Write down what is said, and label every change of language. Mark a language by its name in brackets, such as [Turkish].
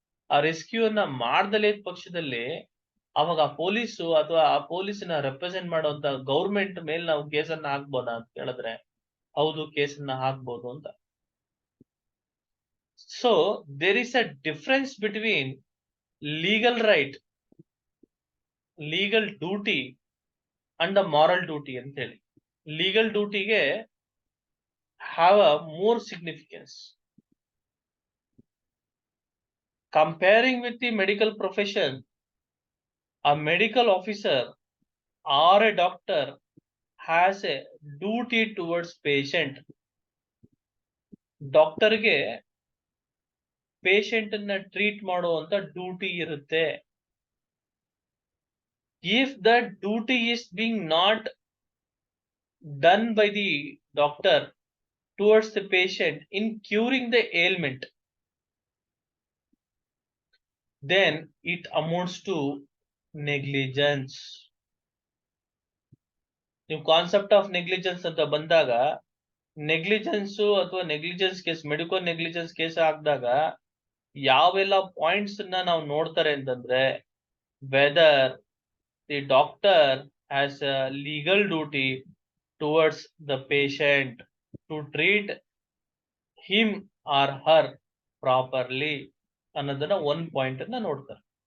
[Kannada] ಆ ರೆಸ್ಕ್ಯೂ ಅನ್ನ ಮಾಡ್ದಲೇ ಪಕ್ಷದಲ್ಲಿ ಅವಾಗ ಆ ಪೊಲೀಸು ಅಥವಾ ಆ ಪೊಲೀಸನ್ನ ರೆಪ್ರೆಸೆಂಟ್ ಮಾಡುವಂತ ಗೌರ್ಮೆಂಟ್ ಮೇಲೆ ನಾವು ಕೇಸನ್ನ ಹಾಕ್ಬೋದಾ ಅಂತ ಕೇಳಿದ್ರೆ ಹೌದು, ಕೇಸನ್ನ ಹಾಕ್ಬೋದು ಅಂತ. [English] so there is a difference between legal right, legal duty and a moral duty [Kannada] ಅಂತ ಹೇಳಿ. [English] Legal ಡ್ಯೂಟಿಗೆ have a more significance. Comparing with the medical profession, a medical officer or a doctor has a duty towards patient. [Kannada] ಡಾಕ್ಟರ್ಗೆ patient ಅನ್ನ treat ಮಾಡುವಂತ duty ಇರುತ್ತೆ. [English] If that duty is being not done by the doctor towards the patient in curing the ailment, then it amounts to negligence. [Kannada] ನೀವು concept of negligence ಅಂತ ಬಂದಾಗ, negligence ಅಥವಾ negligence case, medical negligence case ಹಾಕಿದಾಗ ಯಾವೆಲ್ಲ points ನಾವು ನೋಡ್ತಾರೆ ಅಂತಂದ್ರೆ, [English] whether the doctor has a legal duty towards the patient to treat him or her properly [Kannada] ಅನ್ನೋದನ್ನ ಒಂದ್ ಪಾಯಿಂಟ್ ಅನ್ನ ನೋಡ್ತಾರೆ.